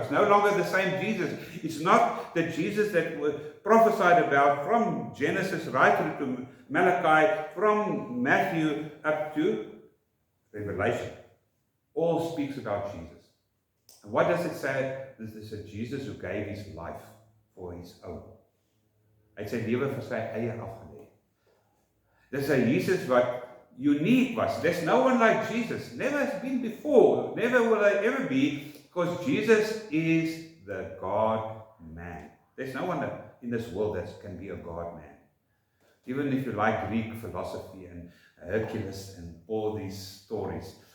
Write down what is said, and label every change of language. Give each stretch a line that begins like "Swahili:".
English: It's no longer the same Jesus. It's not the Jesus that was prophesied about from Genesis right through to Malachi, from Matthew up to Revelation. All speaks about Jesus. And what does it say? This is a Jesus who gave his life for his own.
Afrikaans: Hy het sy lewe vir sy eie afgelê. Dis 'n Jesus wat unique was.
English: There's no one like Jesus. Never has been before. Never will there ever be, because Jesus is the God-man. There's no one in this world that can be a God-man. Even if you like Greek philosophy and Hercules and all these stories.